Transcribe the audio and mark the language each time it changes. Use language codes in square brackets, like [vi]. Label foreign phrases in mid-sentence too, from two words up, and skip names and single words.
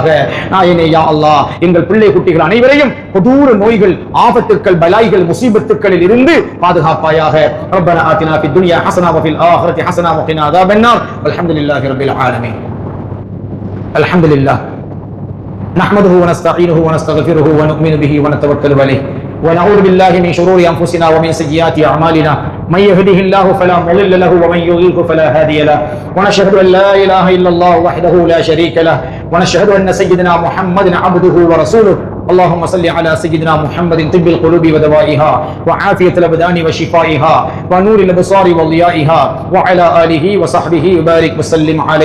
[ta] நாயனே யா அல்லாஹ், எங்கள் பிள்ளை குட்டிகள் அனைவரையும் கொடூர நோய்கள் ஆபத்துக்கள் பலாய்கள் முசீபத்துக்களில் இருந்து பாதுகாப்பாயாக. [ar] ربنا آتنا في الدنيا حسنة و في الآخرة حسنة و قنا عذاب النار. الحمد لله رب العالمين. الحمد لله نحمده و نستعينه و نستغفره و نؤمن به و نتوكل عليه ونعوذ بالله من شرور أنفسنا ومن سيئات أعمالنا من يهده الله فلا مضل له ومن يضلل فلا هادي له ونشهد أن لا إله إلا الله وحده لا شريك له ونشهد أن سيدنا محمد عبده ورسوله اللهم صل على سيدنا محمد طب القلوب ودوائها وعافية الأبدان وشفائها ونور الأبصار وضيائها وعلى آله وصحبه وبارك وسلم عليه.